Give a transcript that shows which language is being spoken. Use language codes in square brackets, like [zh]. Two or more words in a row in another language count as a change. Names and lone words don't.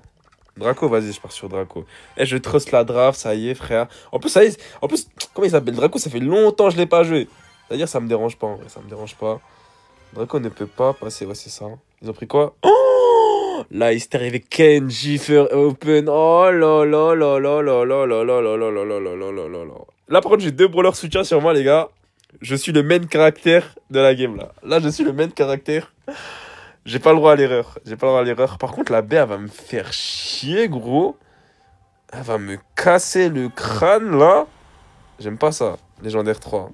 [fr] Draco, vas-y, je pars sur Draco. Eh, je trust la draft, ça y est, frère. En plus, ça y est, comment il s'appelle? Draco, ça fait longtemps que je l'ai pas joué. C'est-à-dire, ça me dérange pas, en vrai, ça me dérange pas. Draco ne peut pas passer, ouais, c'est ça. Ils ont pris quoi? Oh là, il s'est arrivé Kenji Open. Oh là là là là là là là là là là là là là là là là là. Là, par contre, j'ai 2 brawlers soutien sur moi, les gars. Je suis le main caractère de la game, là. Là, je suis le main caractère. J'ai pas le droit à l'erreur. J'ai pas le droit à l'erreur. Par contre, la B, elle va me faire chier, gros. Elle va me casser le crâne, là. J'aime pas ça. Légendaire 3.